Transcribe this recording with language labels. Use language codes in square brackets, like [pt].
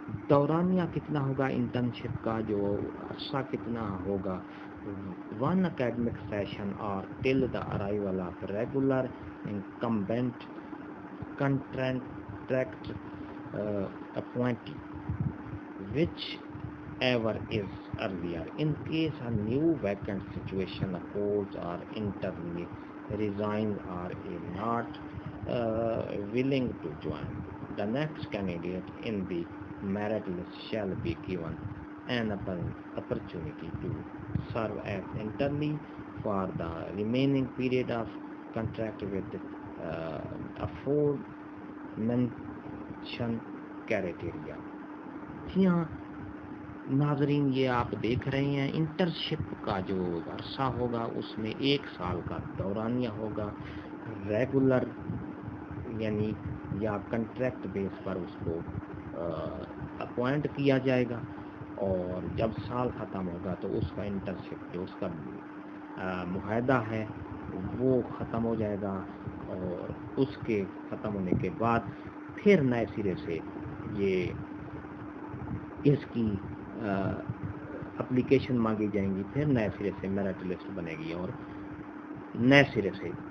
[ur] دورانیہ کتنا ہوگا انٹرنشپ کا، جو عرصہ کتنا ہوگا۔ [en] 1 academic session or till the arrival of regular incumbent contract appointee, whichever is earlier. In case a new vacant situation occurs or internee resigns or is not willing to join, the next candidate in the merit list shall be given an opportunity to serve as internee for the remaining period of contract with aforementioned criteria. [ur] جی ہاں ناظرین، یہ آپ دیکھ رہے ہیں internship کا جو عرصہ ہوگا اس میں 1 سال کا دورانیہ ہوگا۔ ریگولر یعنی یا کنٹریکٹ بیس پر اس کو اپوائنٹ کیا جائے گا اور جب سال ختم ہوگا تو اس کا انٹرنشپ جو اس کا معاہدہ ہے وہ ختم ہو جائے گا اور اس کے ختم ہونے کے بعد پھر نئے سرے سے یہ اس کی اپلیکیشن مانگی جائیں گی، پھر نئے سرے سے میرٹ لسٹ بنے گی اور نئے سرے سے